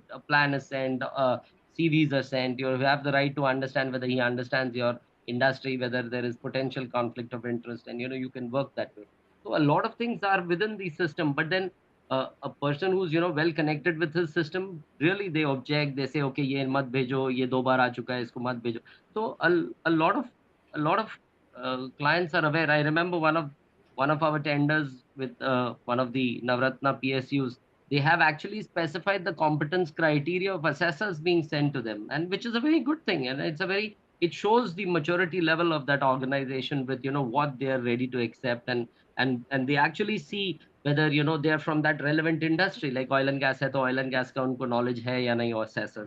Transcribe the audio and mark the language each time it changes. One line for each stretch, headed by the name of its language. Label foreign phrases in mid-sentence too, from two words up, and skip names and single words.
English: A plan is sent, CVs are sent. You have the right to understand whether he understands your industry, whether there is potential conflict of interest, and you can work that way. So a lot of things are within the system, but then a person who's well connected with his system, really they object, they say,
Hindi: ओके, ये मत भेजो, ये 2 बार आ चुका है, इसको मत भेजो.
English: So a lot of clients are aware. I remember one of our tenders with one of the Navratna PSUs, they have actually specified the competence criteria of assessors being sent to them, and which is a very good thing, and it shows the maturity level of that organization with what they are ready to accept, and they actually see whether they are from that relevant industry, like oil and gas
Hindi: है तो
English: oil and gas
Hindi: का उनको नॉलेज है या नहीं,
English: or assessors.